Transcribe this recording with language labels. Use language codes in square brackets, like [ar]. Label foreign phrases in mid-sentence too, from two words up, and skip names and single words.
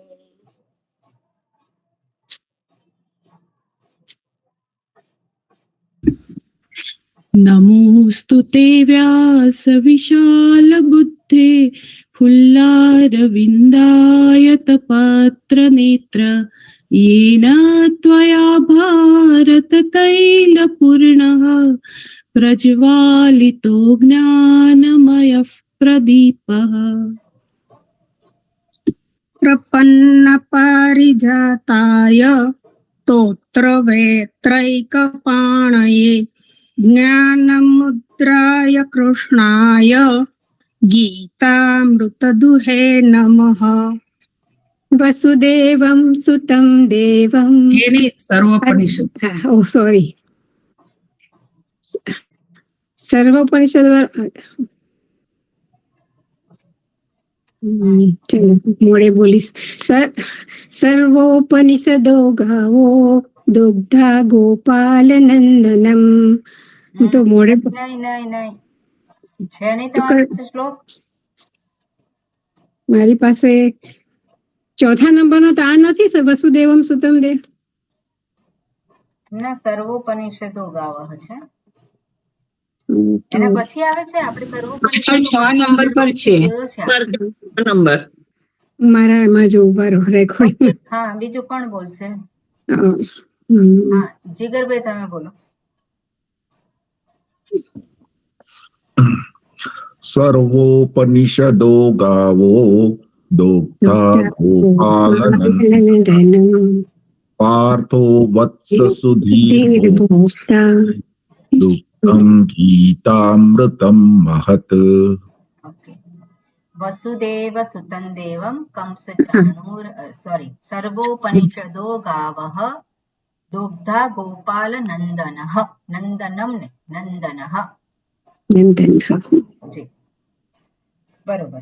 [sa] નમોસ્તુ તે વ્યાસ વિશાલ બુદ્ધે ફુલ્લારવિંદાયત પત્ર નેત્ર येन त्वया भारत तैलपूर्णः प्रज्वालितो ज्ञानमयः प्रदीपः। प्रपन्न पारिजाताय स्तोत्रवेत्रैकपाणये ज्ञानमुद्राय कृष्णाय गीतामृतदुहे नमः। वसुदेवं सुतं देवं [gu] એની સર્વોપનિષદ સૉરી સર્વોપનિષદ ચલો મોડે બોલીશ। [sa] सर्वोपनिषदो गावो दुग्धा गोपाल नंदनम। [gu] તો મોડે નહીં નહીં નહીં છે નહીં તમારી પાસે શ્લોક? મારી પાસે ચોથા નંબરનો તો આ નથી [sa] વસુદેવમ સુતમ દેવ। [gu] ના, [sa] સર્વોપનિષદો ગાવઃ [gu] છે, એના પછી આવે છે આપણે સર્વોપનિષદ 6 નંબર પર છે। જોયો છે આપણે। નંબર મારા એમાં જો ઉભા રહો રેકોર્ડિંગ। હા, બીજું કોણ બોલશે? હા, હા, જીગરભાઈ તમે બોલો। [sa] सर्वोपनिषदो गावो दुग्धा गोपालनन्दनं पार्थो वत्स सुधीर्भोक्ता दुग्धं गीतामृतं महत्। ઓકે, વસુદેવ સુતં દેવમ કંસ ચાણૂર સર્વોપનિષદો ગાવઃ દુગ્ધા ગોપાલ નંદનઃ નંદનમ ને નંદનઃ [gu] જી, બરોબર।